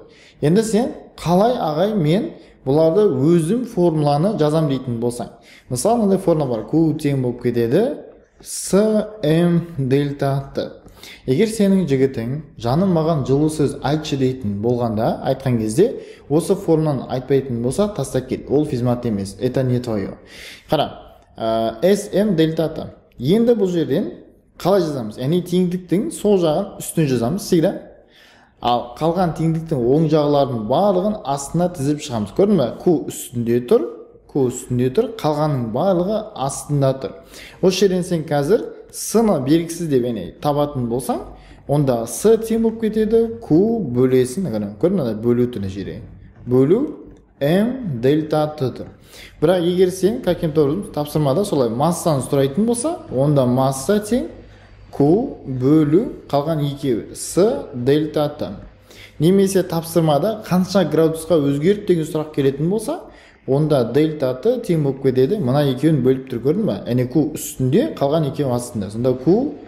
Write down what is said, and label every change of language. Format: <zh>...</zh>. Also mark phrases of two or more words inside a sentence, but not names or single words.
<kk>Енді сен қалай ағай мен бұларды өзім формуланы жазам дейтін болсаң. Мысалы, мынандай формула бар. Q тең болып кетеді Cm дельта T. Егер сенің жігітің жаным маған жылы сөз айтшы дейтін болғанда, айтқан кезде осы формуланы айтпайтын болса, тастап кет. Ол физмат емес,</kk> <ru>это не твое.</ru> <kk>Қара, Sm дельта T. Енді бұл жерден қалай жазамыз? Яғни теңдіктің сол жағын үстін жазамыз, всегда. Ал қалған теңдіктің оң жағылардың барлығын астына тізіп шығамыз. Көрдің бе? Q үстінде тұр, қалғанның барлығы астында тұр. Осы жерден сен қазір S-ны белгісіз деп табатын болсаң, онда S тең болып кетеді, Q бөлесін, көрдің бе? Бөлу тұр жерде. Бөлу M дельта T тұр. Бірақ егер сен,</kk> <ru>каким-то образом</ru> <kk>тапсырмада солай массаны сұрайтын болса, онда масса тең Q бөлу қалған екеуі S дельта T. Немесе тапсырмада қанша градусқа өзгерді деген сұрақ келетін болса, онда дельта T тең болып кетеді. Мына екеуін бөліп тұр, көрдің бе? Яғни Q үстінде, қалған екеуі астында.</kk>